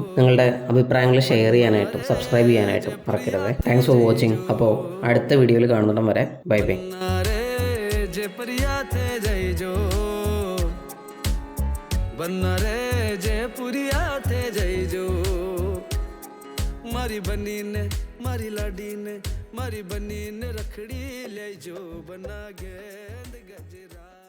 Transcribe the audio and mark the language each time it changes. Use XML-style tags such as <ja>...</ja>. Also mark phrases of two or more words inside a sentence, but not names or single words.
<ml>നിങ്ങളുടെ അഭിപ്രായങ്ങൾ ഷെയർ ചെയ്യാനായിട്ടും സബ്സ്ക്രൈബ് ചെയ്യാനായിട്ടും മറക്കരുത്.</ml> <en>Thanks for watching. അപ്പോൾ അടുത്ത വീഡിയോയിൽ കാണുന്നിടം വരെ bye bye.</en> <raj>मारी बनी ने मारी लाडी ने मारी बनी ने रखड़ी ले जो बना गेंद गजरा.</raj>